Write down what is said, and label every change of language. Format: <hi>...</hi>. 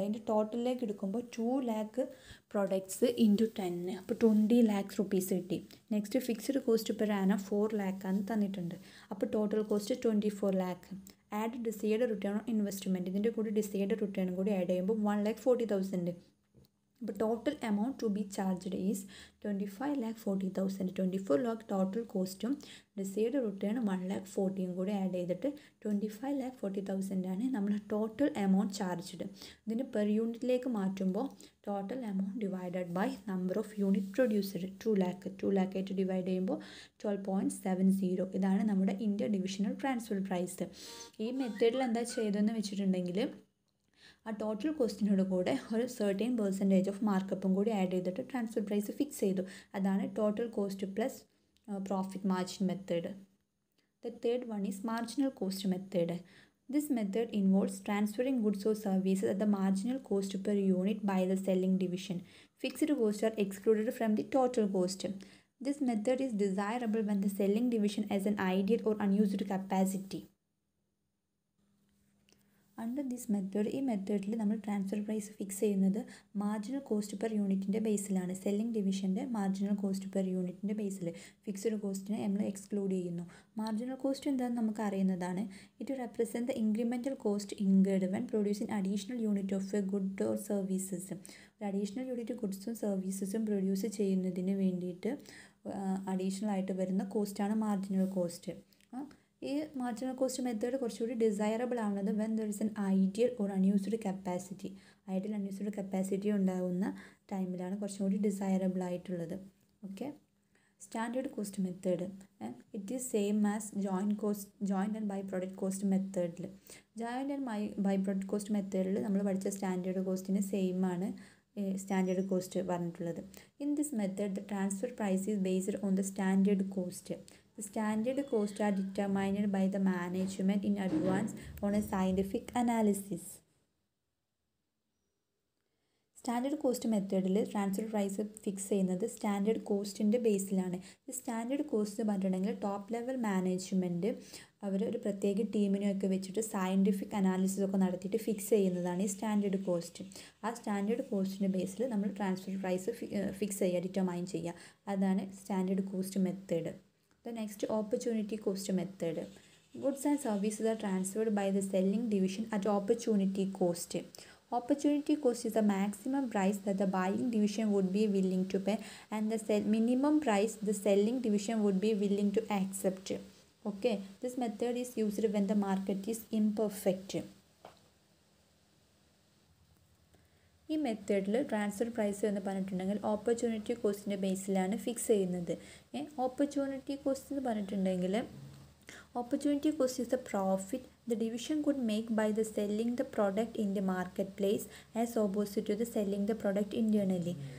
<ml>അതിൻ്റെ ടോട്ടലിലേക്ക് എടുക്കുമ്പോൾ 2 lakh products into 10, അപ്പോൾ 20 lakhs rupees കിട്ടി. Next fixed cost per annum 4 lakh ആണ് തന്നിട്ടുണ്ട്. അപ്പോൾ total cost 24 lakh. Add decide return on investment. ഇതിൻ്റെ കൂടെ ഡിസൈഡ് റിട്ടേൺ കൂടി ആഡ് ചെയ്യുമ്പോൾ 1,40,000.</ml> <en>But total amount to be charged is 25,40,000. 24 lakh total cost received return</en> <ml>1,40,000 കൂടെ add ചെയ്തിട്ട് 25,40,000 ആണ് നമ്മൾ ടോട്ടൽ എമൗണ്ട് ചാർജ്ഡ്. ഇതിന് പെർ യൂണിറ്റിലേക്ക് മാറ്റുമ്പോൾ total amount divided by number of unit produced 2 lakh ആയിട്ട് ഡിവൈഡ് ചെയ്യുമ്പോൾ 12.70. ഇതാണ് നമ്മുടെ ഇന്ത്യ ഡിവിഷണൽ ട്രാൻസ്ഫർ പ്രൈസ്. ഈ മെത്തേഡിൽ എന്താ ചെയ്തതെന്ന് വെച്ചിട്ടുണ്ടെങ്കിൽ ആ ടോട്ടൽ കോസ്റ്റിനോട് കൂടെ ഒരു 13% ഓഫ് മാർക്കപ്പും കൂടി ആഡ് ചെയ്തിട്ട് ട്രാൻസ്ഫർ പ്രൈസ് ഫിക്സ് ചെയ്തു. അതാണ് total cost plus profit margin method.</ml> <en>The third one is marginal cost method. This method involves transferring goods or services at the marginal cost per unit by the selling division. Fixed costs are excluded from the total cost. This method is desirable when the selling division has an ideal or unused capacity.</en> <ml>Under this method, ഈ മെത്തേഡിൽ നമ്മൾ transfer price fix ചെയ്യുന്നത് marginal cost per യൂണിറ്റിൻ്റെ ബേസിലാണ്. Selling ഡിവിഷൻ്റെ marginal cost per യൂണിറ്റിൻ്റെ ബേസിൽ fixed കോസ്റ്റിനെ നമ്മൾ exclude ചെയ്യുന്നു. Marginal cost എന്താണെന്ന് നമുക്ക് അറിയുന്നതാണ്.</ml> <en>It represent the incremental cost incurred when producing additional unit of a good or services.</en> <ml>ഒരു അഡീഷണൽ യൂണിറ്റ് ഗുഡ്സും സർവീസസും പ്രൊഡ്യൂസ് ചെയ്യുന്നതിന് വേണ്ടിയിട്ട് അഡീഷണൽ ആയിട്ട് വരുന്ന കോസ്റ്റാണ് മാർജിനൽ കോസ്റ്റ്. ഈ മാർജിനൽ കോസ്റ്റ് മെത്തേഡ് കുറച്ചുകൂടി ഡിസൈറബിൾ ആവുന്നത്</ml> <en>When there is an ideal or unused capacity.</en> <ml>Ideal unused capacity ഉണ്ടാകുന്ന ടൈമിലാണ് കുറച്ചും കൂടി ഡിസൈറബിൾ ആയിട്ടുള്ളത്.</ml> <en>Okay, standard cost method it is same as joint and by product cost മെത്തേഡിൽ.</en> <ml>Joint and by product cost മെത്തേഡിൽ നമ്മൾ പഠിച്ച സ്റ്റാൻഡേർഡ് കോസ്റ്റിന് സെയിം ആണ് സ്റ്റാൻഡേർഡ് കോസ്റ്റ് പറഞ്ഞിട്ടുള്ളത്.</ml> <en>In this method the transfer price is based on the standard cost. The standard costs are determined by the management in advance on a scientific analysis.</en> <ml>Standard cost മെത്തേഡിൽ transfer price fix ചെയ്യുന്നത് standard കോസ്റ്റിൻ്റെ ബേസിലാണ്. ഈ standard cost പറഞ്ഞിട്ടുണ്ടെങ്കിൽ top level management അവർ ഒരു പ്രത്യേക ടീമിനെയൊക്കെ വെച്ചിട്ട് scientific analysis ഒക്കെ നടത്തിയിട്ട് ഫിക്സ് ചെയ്യുന്നതാണ് ഈ സ്റ്റാൻഡേർഡ് കോസ്റ്റ്. ആ സ്റ്റാൻഡേർഡ് കോസ്റ്റിൻ്റെ ബേസിൽ നമ്മൾ ട്രാൻസ്ഫർ പ്രൈസ് ഫിക്സ് ചെയ്യുക, ഡിറ്റർമൈൻ ചെയ്യുക. അതാണ് standard cost method.</ml> <en>The next, opportunity cost method. Goods and services are transferred by the selling division at opportunity cost. Opportunity cost is the maximum price that the buying division would be willing to pay and the minimum price the selling division would be willing to accept. Okay, this method is used when the market is imperfect.</en> <ml>ഈ മെത്തേഡിൽ transfer price എന്ന് പറഞ്ഞിട്ടുണ്ടെങ്കിൽ opportunity കോസ്റ്റിൻ്റെ ബേസിലാണ് fix ചെയ്യുന്നത്. Opportunity cost എന്ന് പറഞ്ഞിട്ടുണ്ടെങ്കിൽ</ml> <en>Opportunity cost is the profit the division could make by the selling the product in the market place as opposite to the selling the product internally.</en>